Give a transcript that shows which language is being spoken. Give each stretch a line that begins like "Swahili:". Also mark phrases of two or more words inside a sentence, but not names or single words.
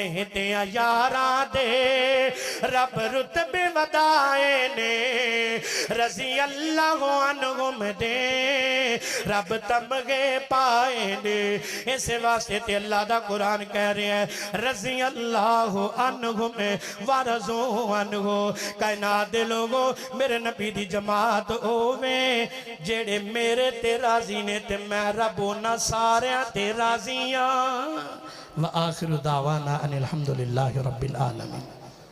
Punjabi: تے یاراں دے رب رتبے ودھائے نے
Arabic: رضي الله عنهم
Punjabi: دے رب تمغے پائے نے اس واسطے تے اللہ دا قرآن کہہ رہا ہے
Arabic: رضي الله عنهم ورضوا عنه
Punjabi: کائنات دے لوکو میرے نبی دی جماعت ہووے جیہڑے میرے تے راضی نے تے میں رب اوہناں ساریاں تے راضی ہاں
Arabic: وآخر دعوانا أن الحمد لله رب العالمين.